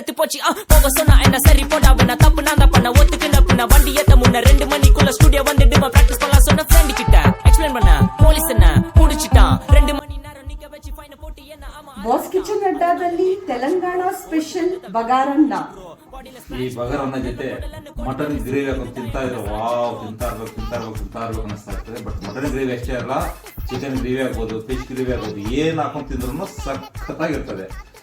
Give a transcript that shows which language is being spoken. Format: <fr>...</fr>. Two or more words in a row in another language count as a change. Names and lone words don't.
<ta>வச்சு போக சொன்னா என்ன சரி போடா வேணா தப்பு நான் தான் பண்ண ஒத்துக்குன பின்ன வண்டி ஏத்த முன்ன 2 மணிக்குள்ள ஸ்டுடியோ வந்துட்டு பிராக்டிஸ் பண்ணலாம் சொன்ன ஃப்ரெண்ட் கிட்ட எக்ஸ்பிளைன் பண்ண போலீஸ் என்ன முடிச்சிட்டான் 2 மணி நேரம் நிக்க வச்சு ஃபைன் போட்டு என்ன ஆமா</ta> <kn>ಬಾಸ್ ಕಿಚನ್ ಅಡ್ಡಾದಲ್ಲಿ ತೆಲಂಗಾಣ ಸ್ಪೆಷಲ್ ಬಗಾರನ್ನ ಈ ಬಗಾರನ್ನ ಜೊತೆ ಮಟನ್ ಗ್ರೇವಿ ಹಾಕೊಂಡು ತಿಂತಾ ಇದ್ರೆ ವಾವ್ ತಿಂತಾ ಇರ್ಬೇಕು ಅನಿಸ್ತಾ ಇರ್ತದೆ. ಬಟ್ ಮಟನ್ ಗ್ರೇವಿ ಅಷ್ಟೇ ಅಲ್ಲ, ಚಿಕನ್ ಗ್ರೇವಿ ಆಗ್ಬೋದು, ಫಿಶ್ ಗ್ರೇವಿ ಆಗ್ಬೋದು, ಏನ್ ಹಾಕೊಂಡು ತಿಂದ್ರು ಸಖತ್ತಾಗಿರ್ತದೆ.</kn>